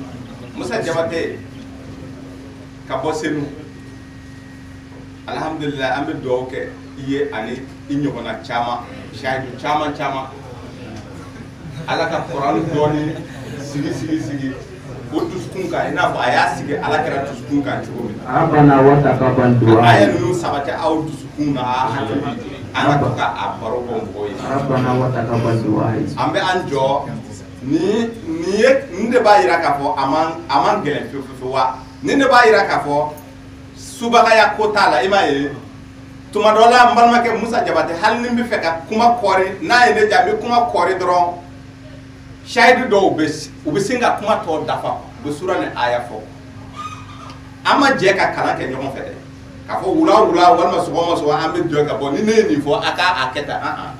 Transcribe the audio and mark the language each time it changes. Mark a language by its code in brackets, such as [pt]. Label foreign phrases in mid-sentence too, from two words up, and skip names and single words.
[bm] Musa Jabate ka bɔ Senu. Alhamdulillah an bɛ dugawu kɛ I ye ani I ɲɔgɔnna caman seyidu caman ala ka kuran dɔɔni sigi o dusukun kan I n'a fɔ a y'a sigi ala kɛra dusukun kan cogo min. [ar] ربنا وتقبل دعاء. [bm] A ye ninnu sabati aw dusukun na an ka to ka a baro bɔ mɔgɔw ye. [ar] ربنا وتقبل دعاء. [bm] An bɛ an jɔ nin de b'a yira k'a fɔ a man gɛlɛn fewu wa nin de b'a yira k'a fɔ subagaya ko t'a la I m'a ye tuma dɔ la n balimakɛ Musa Jabate hali ni n bɛ fɛ ka kuma kɔɔri n'a ye ne diya n bɛ kuma kɔɔri dɔrɔn seyidu dɔw u bɛ sin ka kuma tɔ dafa u bɛ sura ni aya fɔ an ma jɛ ka kalan kɛ ɲɔgɔn fɛ dɛ k'a fɔ wula walima sɔgɔma an bɛ jɔ ka bɔ ni ne ye nin fɔ a k'a kɛ tan